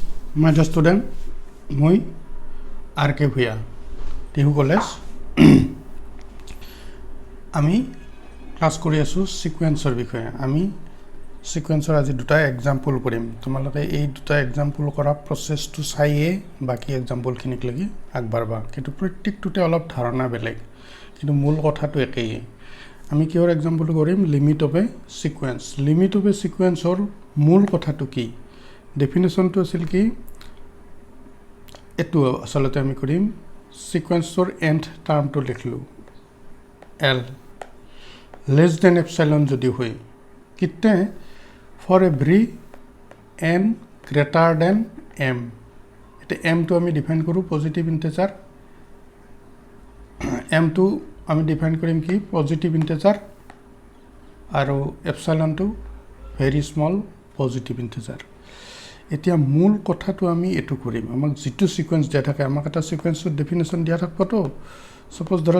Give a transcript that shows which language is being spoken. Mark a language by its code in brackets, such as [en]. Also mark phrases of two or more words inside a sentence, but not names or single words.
[en] My dear student, [as] মই R K ভূঞা টিহু কলেজ আমি ক্লাস কৰি আছো সিকুৱেন্সৰ বিষয়ে আমি সিকুৱেন্সৰ আজি দুটা এক্সাম্পল কৰিম তোমালোকে এই দুটা এক্সাম্পল কৰা প্ৰসেসটো চাইয়ে বাকি এক্সাম্পল খিনিক লাগি আগবাৰবা কিন্তু প্ৰত্যেকটোতে অলপ ধাৰণা বেলেগ কিন্তু মূল কথাটো একেই আমি কিহৰ এক্সাম্পল কৰিম [en] limit of a sequence limit of a sequence [as] মূল কথাটো কি ডেফিনেশনটো আছিল কি এটো আসলতে আমি কৰিম সিকুৱেন্সৰ এন্ড টাৰ্মটো লিখলো [en] l less than epsilon [as] যদি হয় কিতে [en] for every n greater than m [as] এটা m তো আমি ডিফাইন কৰো [en] positive integer [as] m তো আমি ডিফাইন কৰিম কি পজিটিভ ইন্টিজাৰ আৰু epsilon তো [en] very small positive integer [as] এতিয়া মূল কথাটো আমি এটো কৰিম আমাক যেটো সিকুৱেন্স দিয়া থাকে আমাক এটা সিকুৱেন্সৰ ডেফিনেশন দিয়া থাকবতো সপোজ ধৰা